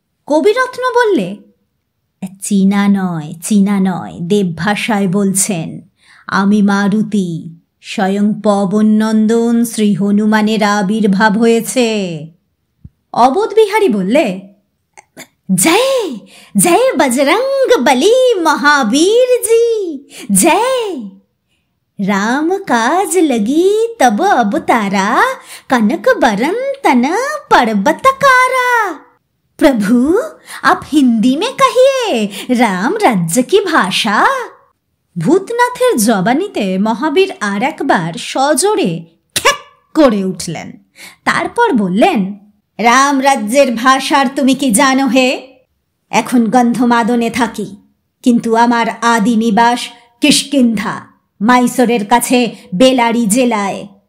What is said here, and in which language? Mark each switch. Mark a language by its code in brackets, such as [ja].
[bn] কবিরত্ন বললে, চীনা নয়, দেবভাষায় বলছেন, আমি মারুতি, স্বয়ং পবননন্দন শ্রী হনুমানের আবির্ভাব হয়েছে। অবোধবিহারী বললে, জয় জয় বজরঙ্গ বলি মহাবীর জি জয়। [hi] राम काज लगी तब अवतारा, कनक बरन तन पर्वतकारा। प्रभु आप हिंदी में कहिए, राम राज्य की भाषा। [bn] ভূতনাথের জবানিতে মহাবীর আর একবার সজোরে খ্যাক করে উঠলেন। তারপর বললেন, রাম রাজ্যের ভাষার তুমি কি জানো হে? এখন গন্ধমাদনে থাকি, কিন্তু আমার আদি নিবাস কিষ্কিন্ধা, মাইসোরের কাছে বেলারি জেলায়।